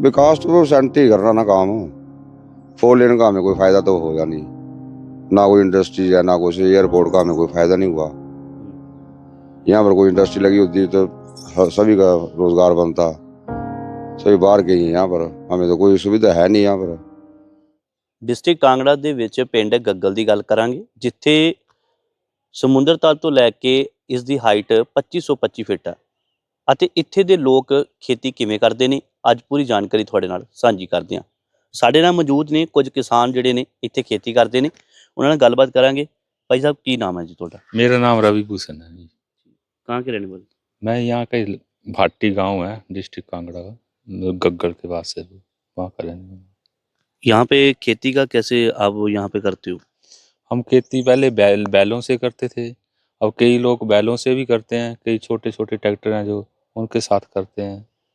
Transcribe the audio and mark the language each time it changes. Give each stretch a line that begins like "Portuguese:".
Hindi: विकास तो सेंटर ही कर रहा ना काम, 4 लेन का हमें कोई फायदा तो होगा नहीं, ना कोई इंडस्ट्री है ना कुछ, एयरपोर्ट का हमें कोई फायदा नहीं हुआ। यहाँ पर कोई इंडस्ट्री लगी होती तो सभी का रोजगार बनता, सभी बाहर के ही। यहाँ पर हमें तो कोई सुविधा है नहीं। यहाँ पर
Punjabi: ਡਿਸਟ੍ਰਿਕਟ ਕਾਂਗੜਾ ਦੇ ਵਿੱਚ ਪਿੰਡ ਗੱਗਲ ਦੀ ਗੱਲ ਕਰਾਂਗੇ, ਜਿੱਥੇ ਸਮੁੰਦਰ ਤਲ ਤੋਂ ਲੈ ਕੇ ਇਸ ਦੀ ਹਾਈਟ 2525 ਫੁੱਟ ਹੈ ਅਤੇ ਇੱਥੇ ਦੇ ਲੋਕ ਖੇਤੀ ਕਿਵੇਂ ਕਰਦੇ ਨੇ, ਅੱਜ ਪੂਰੀ ਜਾਣਕਾਰੀ ਤੁਹਾਡੇ ਨਾਲ ਸਾਂਝੀ ਕਰਦੇ ਹਾਂ। ਸਾਡੇ ਨਾਲ ਮੌਜੂਦ ਨੇ ਕੁਝ ਕਿਸਾਨ ਜਿਹੜੇ ਨੇ ਇੱਥੇ ਖੇਤੀ ਕਰਦੇ ਨੇ, ਉਹਨਾਂ ਨਾਲ ਗੱਲਬਾਤ ਕਰਾਂਗੇ। ਭਾਈ ਸਾਹਿਬ ਕੀ ਨਾਮ ਹੈ ਜੀ ਤੁਹਾਡਾ?
Hindi: मेरा नाम रवि भूषण है जी। कहाँ के रहने वाले? मैं यहाँ का भाटी गांव है, डिस्ट्रिक्ट कांगड़ा का, गग्गल के पास है, वहाँ का रहने वाला। यहाँ पे खेती का कैसे आप यहाँ पे करते हो? हम खेती पहले बैलों से करते थे। अब कई लोग बैलों से भी करते हैं, कई छोटे छोटे ट्रैक्टर हैं जो उनके साथ करते हैं।